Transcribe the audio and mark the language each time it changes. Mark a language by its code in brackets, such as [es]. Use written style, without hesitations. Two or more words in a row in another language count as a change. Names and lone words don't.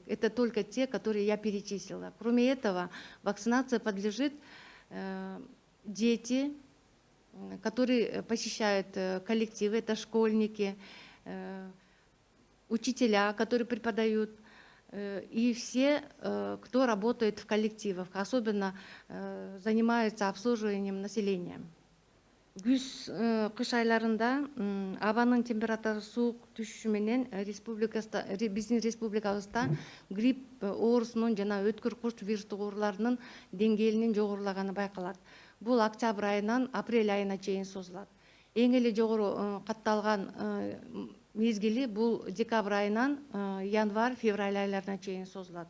[ru] Это только те, которые я перечислила. Кроме этого, вакцинация подлежит дети, которые посещают коллективы, это школьники, учителя, которые преподают, и все, кто работает в коллективах, особенно занимаются обслуживанием населения. [ky] Күз кыш айларында абанын температурасы суук түшүшү менен биздин республикабызда грипп оорусунун жана өткүр курч вирустук ооруларынын деңгээлинин жогорулаганы байкалат. Бул октябрь айынан апрель айына чейин созулат. Эң эле жогору катталган мезгили бул декабрь айынан январь февраль айларына чейин созулат.